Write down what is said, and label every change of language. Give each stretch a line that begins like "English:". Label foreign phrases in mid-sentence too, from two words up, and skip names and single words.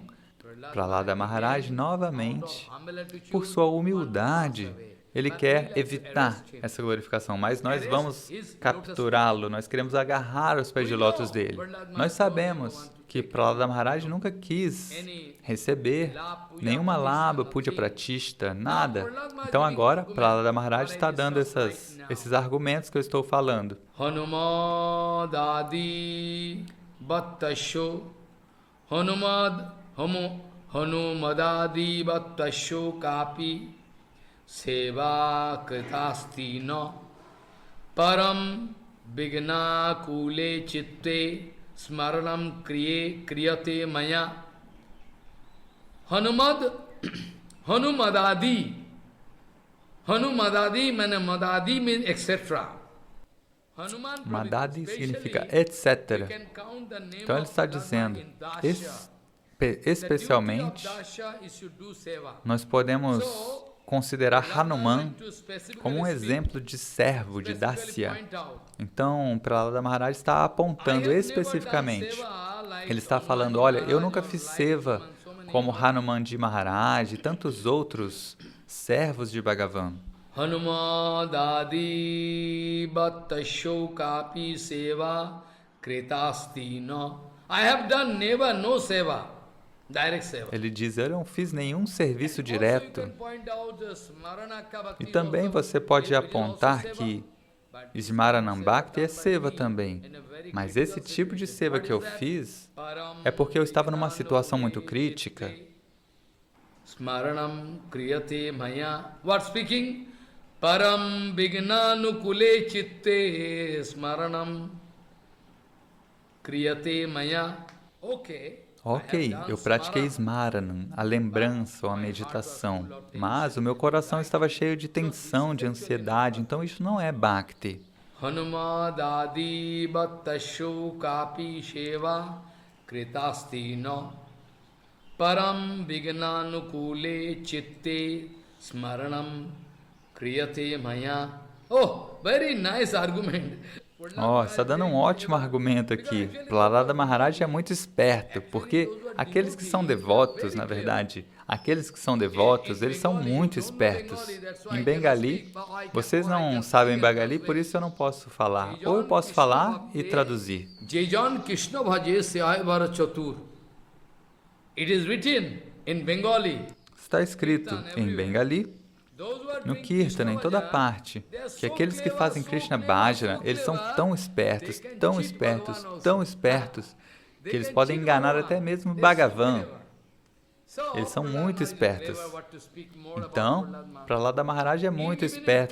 Portuguese: Prahlada Maharaj, novamente, por sua humildade, ele quer evitar essa glorificação, mas nós vamos capturá-lo, nós queremos agarrar os pés de lótus dele. Nós sabemos que Prahlada Maharaj nunca quis receber nenhuma laba,
Sanskrit: puja pratishta,
Portuguese: nada. Então agora, Prahlada Maharaj está dando esses argumentos que eu estou falando.
Sanskrit: Hanumadadi Bhattasho Hanumadadi Bhattasho Kapi Seva Kritasti No Param Vigna Kule Chitte Smaranam Kriyate Maya Hanumadadi
English: means Madadi means etc.
Portuguese: Madadi significa etc. Então ele está dizendo, especialmente, nós podemos considerar Hanuman como um exemplo de servo, de Dasya. Então, Prahlada Maharaj está apontando especificamente. Ele está falando, olha, eu nunca fiz seva como Hanumanji Maharaj e tantos outros servos de Bhagavan.
Sanskrit: Hanumadadi bhattasho kapi seva kretasti no.
English: I have done never no seva, direct seva.
Portuguese: Ele diz, eu não fiz nenhum serviço direto. E também você pode apontar que
Sanskrit: Smaranam Bhakti
Portuguese: é seva também. Mas esse tipo de seva que eu fiz é porque eu estava numa situação muito crítica.
Sanskrit: Smaranam kriyate maya.
English: What speaking?
Sanskrit: Param vignanukule chitte smaranam kriyate maya.
Portuguese: Ok, eu pratiquei Smaranam, a lembrança ou a meditação, mas o meu coração estava cheio de tensão, de ansiedade, então isso não é Bhakti.
Sanskrit: Hanumadadi bhattasho kapi seva kritasti no param vignanukule chitte smaranam kriyate maya.
English: Oh, very nice argument.
Portuguese: Está dando um ótimo argumento aqui. Prahlada Maharaj é muito esperto, porque aqueles que são devotos, na verdade, aqueles que são devotos, eles são muito espertos. Em Bengali, vocês não sabem Bengali, por isso eu não posso falar. Ou eu posso falar e traduzir.
Bangla: যে জন কৃষ্ণ ভজে সে বড় চতুর.
English: It is written in Bengali.
Portuguese: Está escrito em Bengali, no Kirtana, em toda parte, que aqueles que fazem Krishna Bhajana, eles são tão espertos, tão espertos, tão espertos, que eles podem enganar até mesmo Bhagavan. Eles são muito espertos. Então, Prahlada Maharaj é muito esperto.